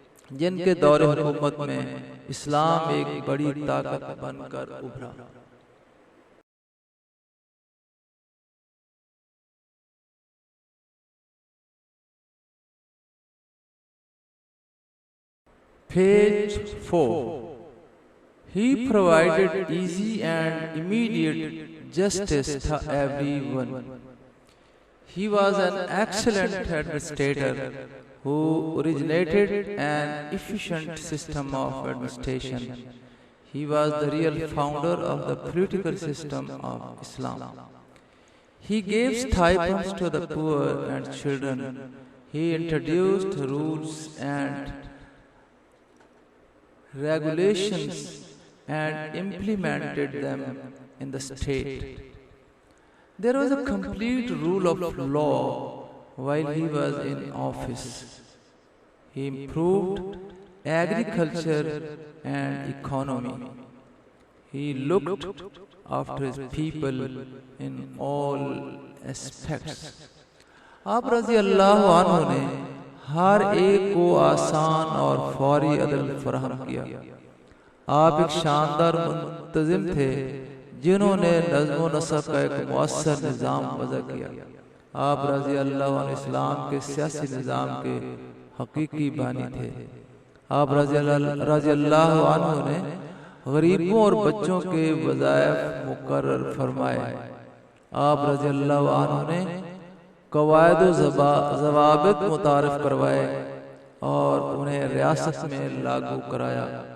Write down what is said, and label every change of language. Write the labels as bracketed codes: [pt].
[ur] جن کے دور حکومت میں اسلام ایک بڑی طاقت بن کر ابھرا۔ [en] Page 4. He provided easy and immediate justice to everyone. He was an excellent administrator who originated an efficient system of administration. He was the real founder of the political system of Islam. He gave stipends to the poor and children. He introduced rules and regulations and implemented them in the state. There was a complete rule of law while he was in office. He improved agriculture and economy. He looked after his people in all aspects. [ur] آپ رضی اللہ عنہ نے ہر ایک کو آسان اور فوری عدل فراہم کیا۔ آپ ایک شاندار منتظم تھے جنہوں نے نظم و نسق کا ایک مؤثر نظام وضع کیا۔ آپ رضی اللہ عنہ اسلام کے سیاسی نظام کے حقیقی بانی تھے۔ آپ رضی اللہ عنہ نے غریبوں اور بچوں کے وظائف مقرر فرمائے۔ آپ رضی اللہ عنہ نے قواعد و ضوابط متعارف کروائے اور انہیں ریاست میں لاگو کرایا۔